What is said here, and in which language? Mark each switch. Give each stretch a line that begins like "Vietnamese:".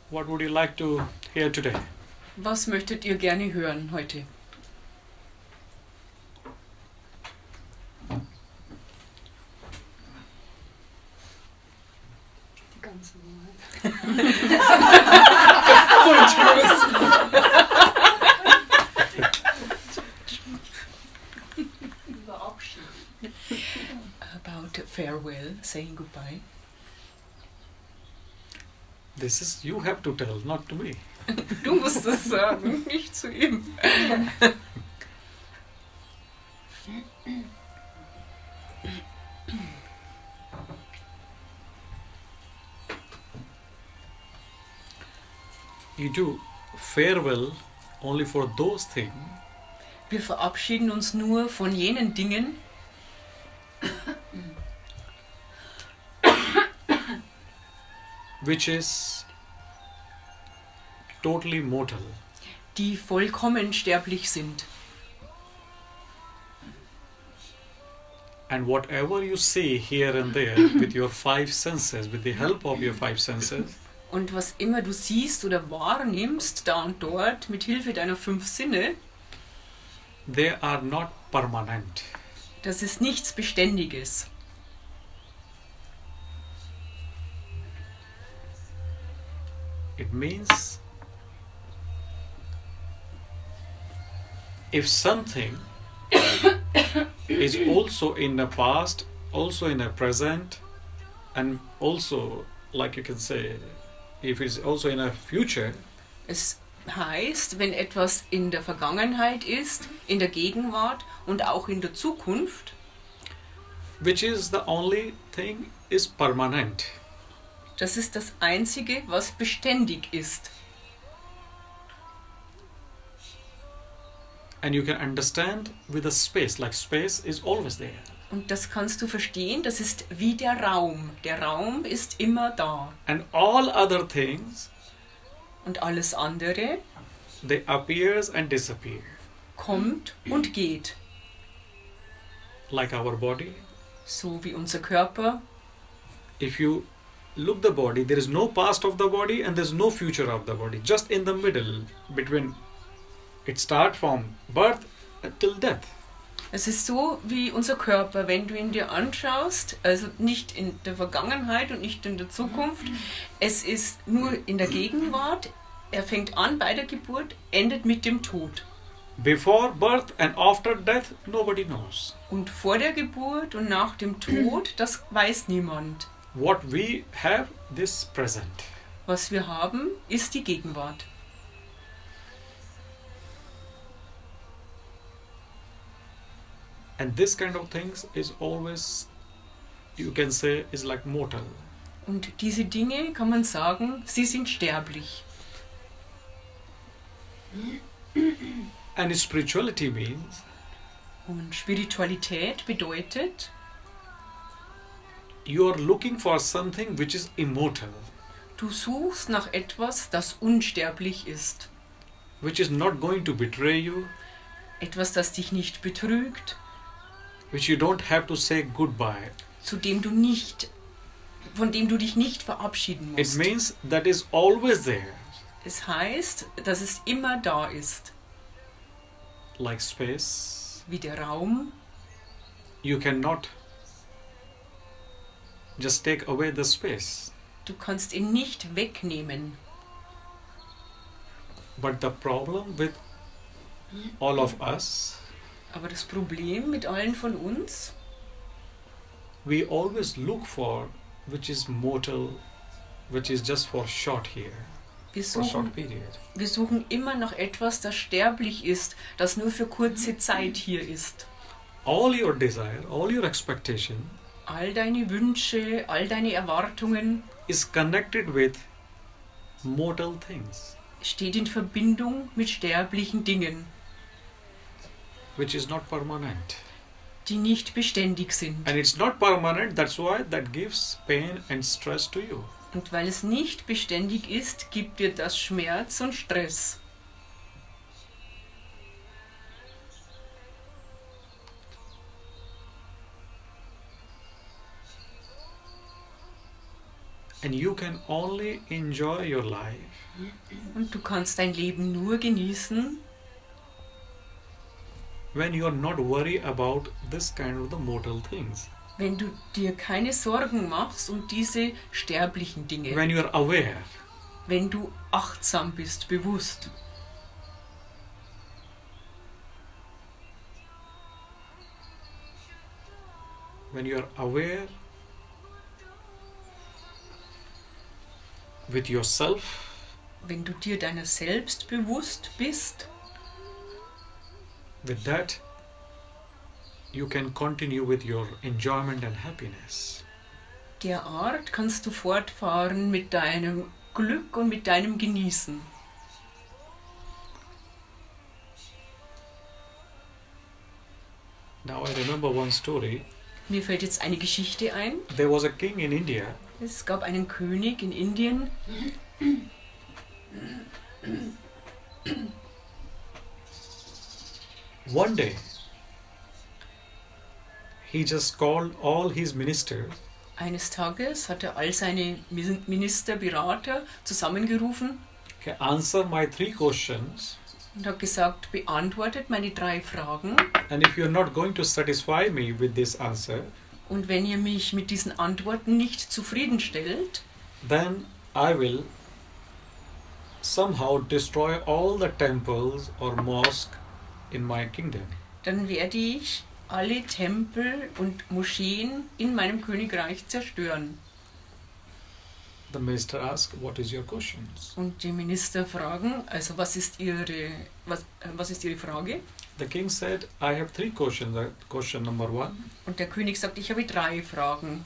English: What would you like to hear today?
German: Was möchtet ihr gerne hören heute? Die ganze Wahrheit. Über Abschied.
English: About farewell, saying goodbye. This is you have to tell, not to me.
German: Du musst das sagen, nicht zu ihm.
English: You do farewell only for those things
German: Wir verabschieden uns nur von jenen Dingen,
English: which is totally mortal.
German: die vollkommen sterblich sind.
English: And whatever you see here and there with your five senses, with the help of your five senses,
German: Und was immer du siehst oder wahrnimmst, da und dort, mit Hilfe deiner 5 Sinne,
English: they are not permanent.
German: das ist nichts Beständiges.
English: It means if something is also in the past, also in the present, and also, like you can say, if it's also in a future,
German: Es heißt, wenn etwas in der Vergangenheit ist, in der Gegenwart und auch in der Zukunft,
English: which is the only thing is permanent.
German: das ist das Einzige, was beständig ist.
English: And you can understand with the space, like space is always there.
German: Und das kannst du verstehen, das ist wie der Raum. Der Raum ist immer da.
English: And all other things,
German: Und alles andere
English: they appears and disappear.
German: kommt und geht.
English: Like our body.
German: So wie unser Körper.
English: If you look the body, there is no past of the body and there's no future of the body. Just in the middle, between it start from birth till death.
German: Es ist so wie unser Körper, wenn du ihn dir anschaust, also nicht in der Vergangenheit und nicht in der Zukunft. Es ist nur in der Gegenwart. Er fängt an bei der Geburt, endet mit dem Tod.
English: Before birth and after death, nobody knows.
German: Und vor der Geburt und nach dem Tod, das weiß niemand.
English: What we have, this present.
German: Was wir haben, ist die Gegenwart.
English: And this kind of things is always, you can say, is like mortal.
German: Und diese Dinge, kann man sagen, sie sind sterblich.
English: And spirituality means
German: Und Spiritualität bedeutet,
English: you are looking for something which is immortal,
German: du suchst nach etwas, das unsterblich ist.
English: which is not going to betray you,
German: Etwas, das dich nicht betrügt,
English: which you don't have to say goodbye.
German: von dem du dich nicht verabschieden
English: It
German: musst.
English: means that is always there,
German: Es heißt, dass es immer da ist.
English: like space.
German: Wie der Raum.
English: You cannot just take away the space.
German: Du kannst ihn nicht wegnehmen.
English: But the problem with all of us,
German: Aber das Problem mit allen von uns,
English: we always look for which is mortal, which is just for short here,
German: wir
English: for short
German: suchen,
English: period.
German: wir suchen immer nach etwas, das sterblich ist, das nur für kurze Zeit hier ist.
English: All your desire, all your expectation
German: All deine Wünsche, all deine Erwartungen
English: is connected with mortal things,
German: steht in Verbindung mit sterblichen Dingen,
English: which is not permanent.
German: die nicht beständig sind.
English: And it's not permanent, that's why that gives pain and stress to you.
German: Und weil es nicht beständig ist, gibt dir das Schmerz und Stress.
English: And you can only enjoy your life
German: Und du kannst dein Leben nur genießen,
English: when you are not worried about this kind of the mortal things.
German: wenn du dir keine Sorgen machst um diese sterblichen Dinge.
English: When you are aware.
German: Wenn du achtsam bist, bewusst.
English: When you are aware with yourself,
German: Wenn du dir deiner selbst bewusst bist,
English: with that you can continue with your enjoyment and happiness.
German: derart kannst du fortfahren mit deinem Glück und mit deinem Genießen.
English: Now I remember one story.
German: Mir fällt jetzt eine Geschichte ein.
English: There was a king in India.
German: Es gab einen König in Indien.
English: One day, he just called all his ministers
German: Eines Tages hat er all seine Minister, Berater zusammengerufen
English: okay, answer my 3 questions,
German: und hat gesagt, beantwortet meine 3 Fragen.
English: and if you are not going to satisfy me with this answer,
German: Und wenn ihr mich mit diesen Antworten nicht zufriedenstellt,
English: then I will somehow destroy all the temples or mosques in my kingdom.
German: dann werde ich alle Tempel und Moscheen in meinem Königreich zerstören.
English: The minister asked, what is your questions?
German: Und die Minister fragen, also was ist Ihre Frage?
English: The king said, I have 3 questions. Question number 1,
German: Und der König sagt, ich habe 3 Fragen.